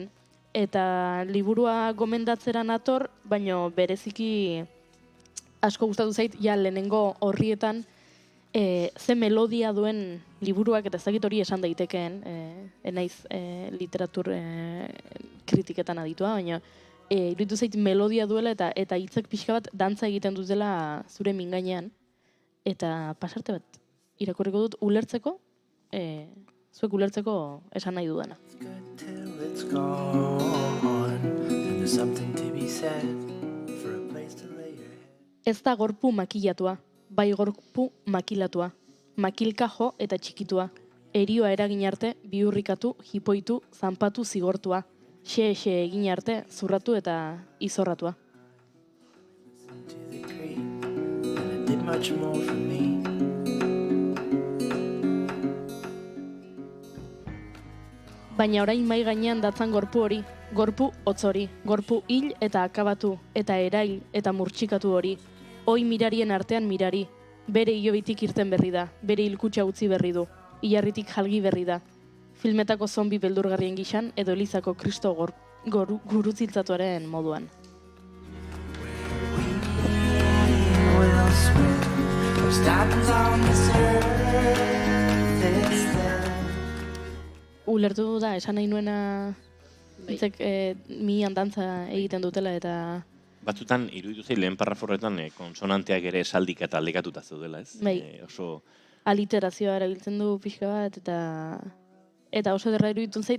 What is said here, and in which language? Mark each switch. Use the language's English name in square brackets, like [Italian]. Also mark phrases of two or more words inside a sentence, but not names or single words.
[Basque] Eta liburua gomendatzera nator, baino bereziki asko gustatu zait, lehenengo horrietan ze melodia duen liburuak, eta ez dakit hori esan daitekeen, enaiz literatur kritiketan aditua, baina iruditu zait melodia duela eta hitzak pixka bat dantza egiten dutela zure mingainean, eta pasarte bat irakurriko dut ulertzeko, zuek ulertzeko esan nahi dudana. [English] It's gone, and there's something to be said for a place to lay your head. [Basque] Ez da gorpu makilatua, bai gorpu makilatua, makilka jo eta txikitua, erioa eragin arte, bihurrikatu, jipoitu, zanpatu zigortua, xe egin arte, zurratu eta izorratua. [English] To the creek, and it did much more for me. [Basque] Baina orain mai gainean datzan gorpu hori, gorpu hotz hori, gorpu hil eta akabatu, eta erail eta murtxikatu hori, hoi mirarien artean mirari, bere hilobitik irten berri da, bere hilkutxa utzi berri du, ilarritik jalgi berri da, filmetako zombi beldurgarrien gixan edo Elizako Kristo gurutziltzatuaren moduan. [English] will swim. Those diamonds on the surface there. [Basque] Ulertu da, esan nahi nuena hitzek mian dantza egiten dutela eta... Batzutan, iruditu zei lehen parraforretan konsonanteak ere esaldika eta aldekatuta zeudela, ez? Bai. Oso... Aliterazioa erabiltzen du pixka bat eta oso derra iruditzen zait.